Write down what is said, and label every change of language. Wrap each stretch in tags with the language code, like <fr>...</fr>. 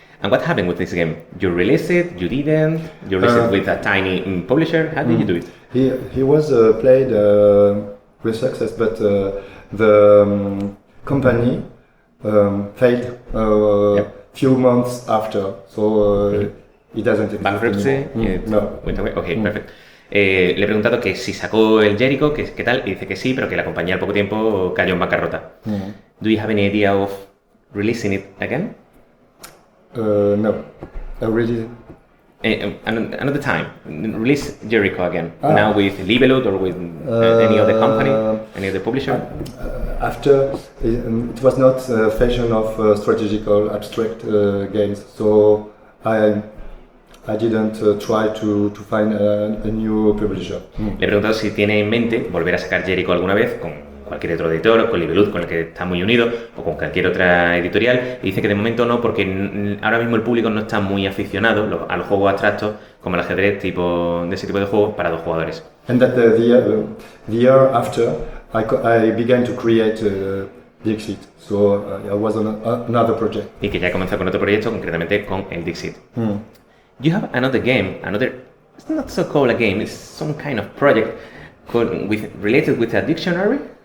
<en>And what happened with this game? You released it? You didn't? You released it with a tiny publisher? How did you do it? He was played with success, but the company failed few months after, so it doesn't exist Bankruptcy? No. Went away? Okay, perfect.</en> <es>Le he preguntado que si sacó el Jericho, que qué tal, y dice que sí, pero que la compañía al poco tiempo cayó en bancarrota.</es> <en>Do you have any idea of releasing it again? No, I really. Another time, release Jericho again. Now with Libelud or with any other company, any other publisher? After, it was not a fashion of strategical abstract games, so I didn't try to find a new publisher.</en> <es>Le he preguntado si tiene en mente volver a sacar Jericho alguna vez con cualquier otro editor, con Libelud, con el que está muy unido, o con cualquier otra editorial, y dice que de momento no, porque ahora mismo el público no está muy aficionado a los juegos abstractos, como el ajedrez, de ese tipo de juegos para 2 jugadores.</es> <en>And that the year after, I began to create Dixit, so I was on another project.</en> <es>Y que ya comenzó con otro proyecto, concretamente con el Dixit.</es> <en>You have another game, it's not so called a game, it's some kind of project related with a dictionary.</en>